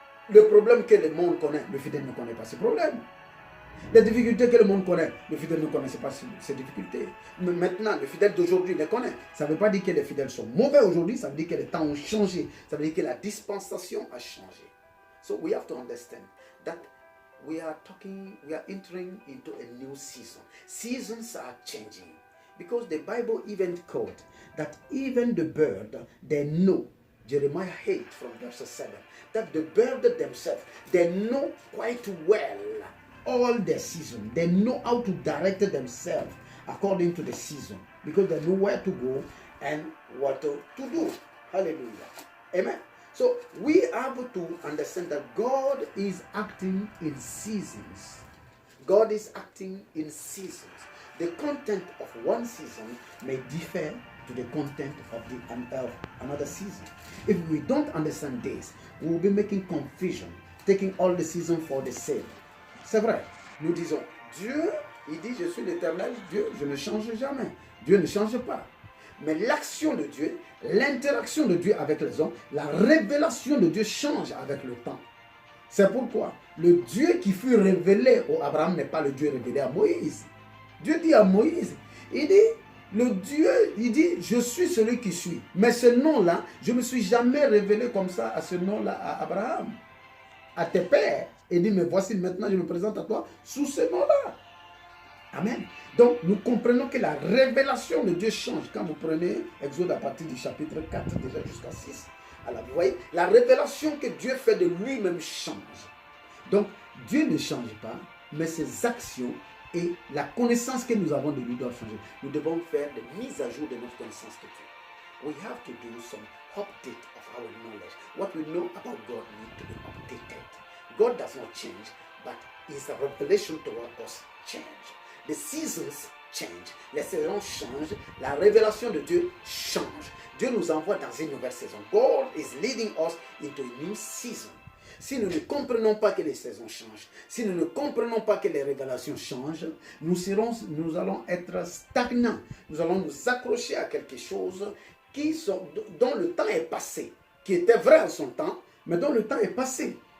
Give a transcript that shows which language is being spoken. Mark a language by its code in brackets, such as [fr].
[fr] Le problème que le monde connaît, le fidèle ne connaît pas ce problème. Les difficultés que le monde connaît, le fidèle ne connaît pas ces difficultés. Mais maintenant, le fidèle d'aujourd'hui les connaît. Ça ne veut pas dire que les fidèles sont mauvais aujourd'hui, ça veut dire que les temps ont changé. Ça veut dire que la dispensation a changé. [en] So we have to understand that we are entering into a new season. Seasons are changing. Because the Bible even called that even the bird, they know, Jeremiah 8 from verse 7, that the bird themselves, they know quite well all the season. They know how to direct themselves according to the season. Because they know where to go and what to do. Hallelujah. Amen. So we have to understand that God is acting in seasons. God is acting in seasons. The content of one season may differ to the content of another season. If we don't understand this, we will be making confusion, taking all the seasons for the same. [fr] C'est vrai, nous disons, Dieu, il dit, je suis l'Éternel, Dieu, je ne change jamais. Dieu ne change pas. Mais l'action de Dieu, l'interaction de Dieu avec les hommes, la révélation de Dieu change avec le temps. C'est pourquoi le Dieu qui fut révélé au Abraham n'est pas le Dieu révélé à Moïse. Dieu dit à Moïse, il dit, je suis celui qui suis. Mais ce nom-là, je ne me suis jamais révélé comme ça à ce nom-là à Abraham, à tes pères. Il dit, mais voici maintenant, je me présente à toi sous ce nom-là. Amen. Donc, nous comprenons que la révélation de Dieu change. Quand vous prenez Exode à partir du chapitre 4 déjà jusqu'à 6. Alors, vous voyez, la révélation que Dieu fait de lui-même change. Donc, Dieu ne change pas, mais ses actions et la connaissance que nous avons de lui doivent changer. Nous devons faire des mises à jour de notre connaissance de Dieu. [en] We have to do some update of our knowledge. What we know about God needs to be updated. God does not change, but His revelation toward us change. The seasons change. [fr] Les saisons changent. La révélation de Dieu change. Dieu nous envoie dans une nouvelle saison. [en] God is leading us into a new season. [fr] Si nous ne comprenons pas que les saisons changent, si nous ne comprenons pas que les révélations changent, nous allons être stagnants. Nous allons nous accrocher à quelque chose dont le temps est passé, qui était vrai en son temps, mais dont le temps est passé.